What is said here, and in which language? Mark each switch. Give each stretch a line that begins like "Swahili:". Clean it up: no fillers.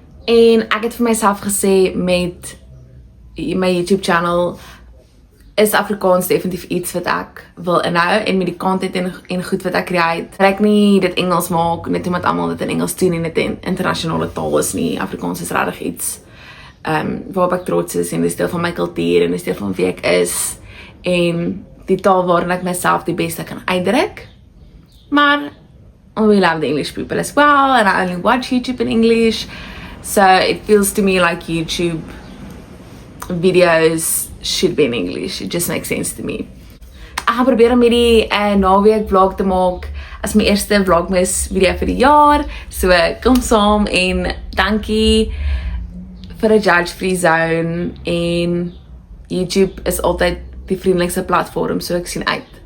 Afrikaans: En ek het vir myself gesê met my YouTube channel is Afrikaans definitief iets wat ek wil inhou en met die content en goed wat ek create. Ek nie dit Engels maak net omdat almal dit in Engels doen en dit 'n internasionale taal is nie. Afrikaans is regtig iets waarop ek trots is en dis deel van my kultuur en dis deel van wie ek is en die taal waarin ek myself die beste kan uitdruk.
English: Maar we love the English people as well and I only watch YouTube in English. So it feels to me like YouTube videos should be in English. It just makes sense to me.
Afrikaans: Ek gaan probeer om hierdie naweek vlog te maak as my eerste Vlogmas video vir die jaar. So kom saam en dankie vir 'n
English: judge-free zone
Afrikaans: en YouTube is altyd die vriendelikste platform, so ek sien uit